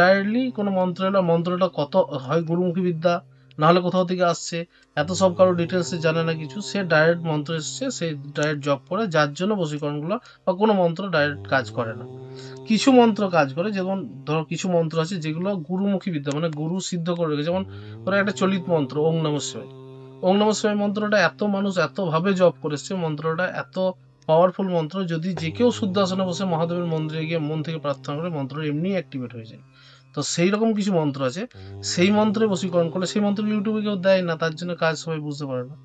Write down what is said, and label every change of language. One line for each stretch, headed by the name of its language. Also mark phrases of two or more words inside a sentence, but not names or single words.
Bangla: ডাইরেক্টলি কোনো মন্ত্র এলো, মন্ত্রটা কত হয় গুরুমুখী বিদ্যা, নাহলে কোথাও থেকে আসছে, এত সব কারো ডিটেলসে জানে না কিছু, সে ডাইরেক্ট মন্ত্র এসছে, সে ডাইরেক্ট জপ করে, যার জন্য বশীকরণগুলো বা কোনো মন্ত্র ডাইরেক্ট কাজ করে না। কিছু মন্ত্র কাজ করে, যেমন ধরো কিছু মন্ত্র আছে যেগুলো গুরুমুখী বিদ্যা মানে গুরু সিদ্ধ করে রেখেছে, যেমন ধরো একটা চলিত মন্ত্র
Sanskrit: ওং নমঃ শিবায়। ওং নমঃ শিবায়
Bangla: মন্ত্রটা এত মানুষ এতভাবে জপ করেছে, মন্ত্রটা এত পাওয়ারফুল মন্ত্র, যদি যে কেউ শুদ্ধ আসনে বসে মহাদেবের মন্দিরে গিয়ে মন থেকে প্রার্থনা করে, মন্ত্র এমনি অ্যাক্টিভেট হয়ে যায়। তো তো সেই রকম কিছু মন্ত্র আছে, সেই মন্ত্রে বশীকরণ করলে, সেই মন্ত্র ইউটিউবে কেউ দেয় না, তার জন্য কাজ সবাই বুঝতে পারে না।